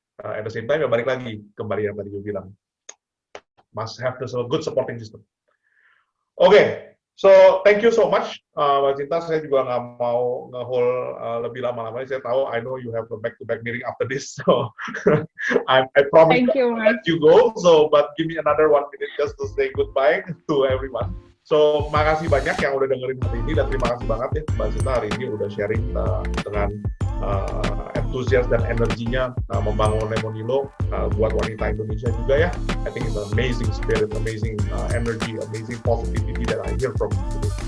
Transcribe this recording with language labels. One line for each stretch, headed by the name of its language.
English: At the same time,
Indonesian: ya balik lagi kembali yang tadi gue bilang,
English: must have the good supporting system. Okay. So, thank you so much,
Indonesian: Mbak Cinta. Saya juga nggak mau nge-hold lebih lama-lama. Saya tahu,
English: I know you have a back-to-back meeting after this, so I promise to let you go. So, but give me another 1 minute just to say goodbye to everyone.
Indonesian: So, makasih banyak yang udah dengerin hari ini, dan terima kasih banget ya Mbak Sinta hari ini udah sharing dengan entusias dan energinya membangun Lemonilo buat wanita Indonesia juga ya.
English: I think it's an amazing spirit, amazing energy, amazing positivity that I hear from you.